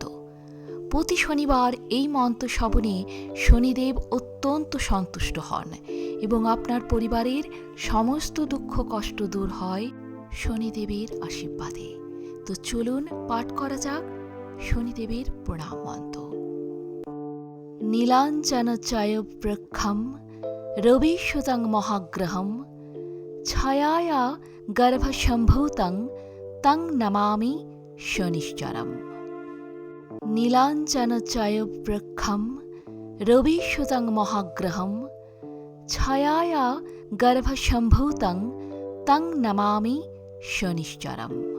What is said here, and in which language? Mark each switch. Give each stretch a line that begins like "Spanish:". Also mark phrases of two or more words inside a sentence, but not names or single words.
Bangla: প্রতি শনিবার এই মন্ত্র শ্রবণে শনিদেব অত্যন্ত সন্তুষ্ট হন এবং আপনার পরিবারের সমস্ত দুঃখ কষ্ট দূর হয় শনিদেবের আশীর্বাদে। তো চলুন পাঠ করা যাক শনিদেবের প্রণাম মন্ত্র।
Sanskrit: নীলাঞ্জনচয় প্রখ্যম রবিসুতং মহাগ্রহম ছায়ায়া গর্ভসম্ভূতং তং নমামি শনিশ্চরম। নীলাঞ্জনচয় প্রখ্যম রবিসুতং মহাগ্রহম ছায়ায়া গর্ভসম্ভূতং তং নমামি শনিশ্চরম।